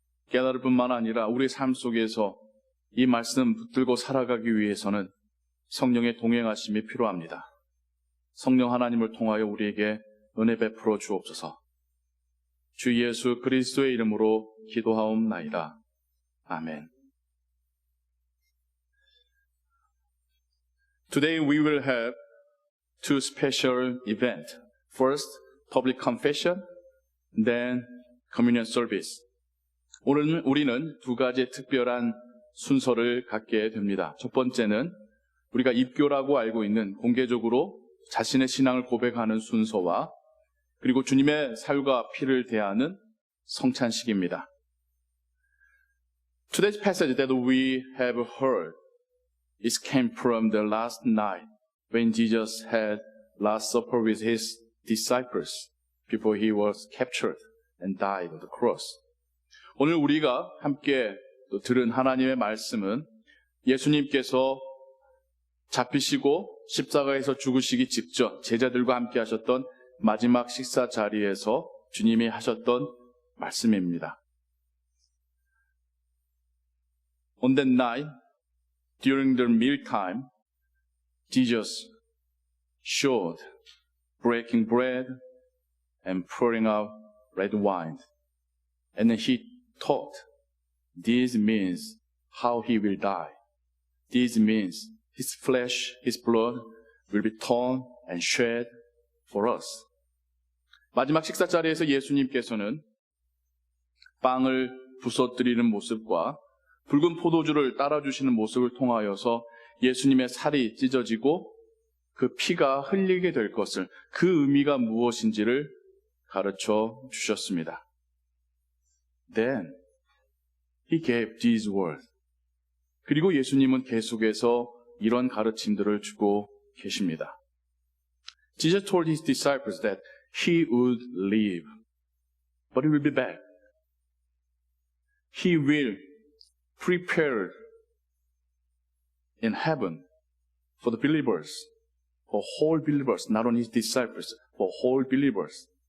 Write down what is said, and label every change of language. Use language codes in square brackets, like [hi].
[ko] 깨달을 뿐만 아니라 우리 삶 속에서 이 말씀 붙들고 살아가기 위해서는 성령의 동행하심이 필요합니다. 성령 하나님을 통하여 우리에게 은혜 베풀어 주옵소서. 주 예수 그리스도의 이름으로 기도하옵나이다. 아멘. [en] Today we will have two special events. First, public confession, then communion service. [ko] 오늘 우리는 두 가지 특별한 순서를 갖게 됩니다. 첫 번째는 우리가 입교라고 알고 있는 공개적으로 자신의 신앙을 고백하는 순서와 그리고 주님의 살과 피를 대하는 성찬식입니다. [en] Today's passage that we have heard is came from the last night when Jesus had Last Supper with his disciples before he was captured and died on the cross. [ko] 오늘 우리가 함께 또 들은 하나님의 말씀은 예수님께서 잡히시고 십자가에서 죽으시기 직전 제자들과 함께 하셨던 마지막 식사 자리에서 주님이 하셨던 말씀입니다. [en] On that night, during the mealtime, Jesus showed breaking bread and pouring out red wine. And then he taught, this means how he will die. This means his flesh, his blood will be torn and shed for us. [ko] 마지막 식사 자리에서 예수님께서는 빵을 부서뜨리는 모습과 붉은 포도주를 따라주시는 모습을 통하여서 예수님의 살이 찢어지고 그 피가 흘리게 될 것을, 그 의미가 무엇인지를 가르쳐 주셨습니다. [en] Then he gave these words. [ko] 그리고 예수님은 계속해서 이런 가르침들을 주고 계십니다. [en] Jesus told his disciples that he would leave, but he will be back. He will prepare in heaven for the believers, for whole believers, not only his disciples, for whole believers.